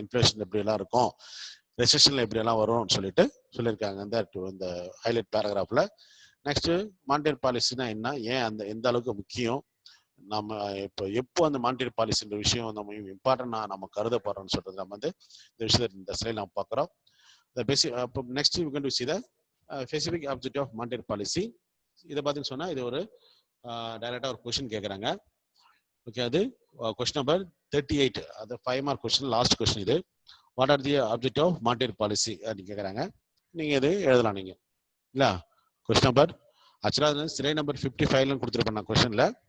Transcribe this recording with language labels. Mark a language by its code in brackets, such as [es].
[ta] Inflation எப்படி எல்லாம் இருக்கும், ரெசெஷன்ல எப்படி எல்லாம் வரும்னு சொல்லியிருக்காங்க இந்த ஹைலைட் பேராகிராஃப்ல. நெக்ஸ்ட் மானிட்டரி பாலிசினா என்ன, ஏன் எந்த அளவுக்கு முக்கியம், நம்ம எப்போ அந்த மானிட்டரி பாலிசின்ற விஷயம் நம்ம இம்பார்ட்டன்டா நம்ம கருதப்படுறோம்னு சொல்றது நம்ம வந்து இந்த விஷயத்தை இந்த ஸ்லைட்ல நம்ம பார்க்குறோம். [en] Next you can to see the specific objective of monetary policy. [ta] இதை பார்த்தீங்கன்னு சொன்னா இது ஒரு டைரக்டா ஒரு கொஸ்டின் கேட்குறாங்க. ஓகே, அது கொஸ்டின் நம்பர் 38, அது 5 மார்க் கொஸ்டின், லாஸ்ட் கொஸ்டின் இது. [en] what are the objective of monetary policy [ta] அப்படின்னு கேட்குறாங்க. நீங்க இது எழுதலாம் நீங்க இல்ல. கொஸ்டின் நம்பர் ஆக்சுவலாக சிலை நம்பர் 55 கொடுத்துருப்பேன் நான் கொஸ்டின்ல.